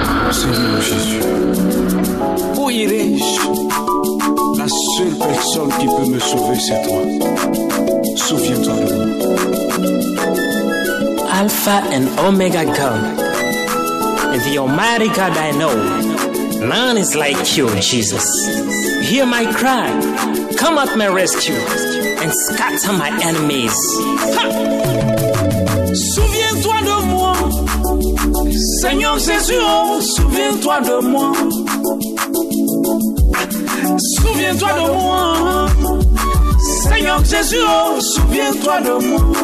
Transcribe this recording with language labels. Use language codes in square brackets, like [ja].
[fr] Seigneur Jésus, où irai-je? La seule personne qui peut me sauver, c'est toi. Souviens-toi de moi. [en] Alpha and Omega God, and the Almighty God I know, none is like you, Jesus. Hear my cry, come at my rescue, and scatter my enemies. Ha! [fr] Souviens-toi de moi, Seigneur Jésus, oh, souviens-toi de moi. Souviens-toi de moi, Seigneur Jésus, oh, souviens-toi de moi.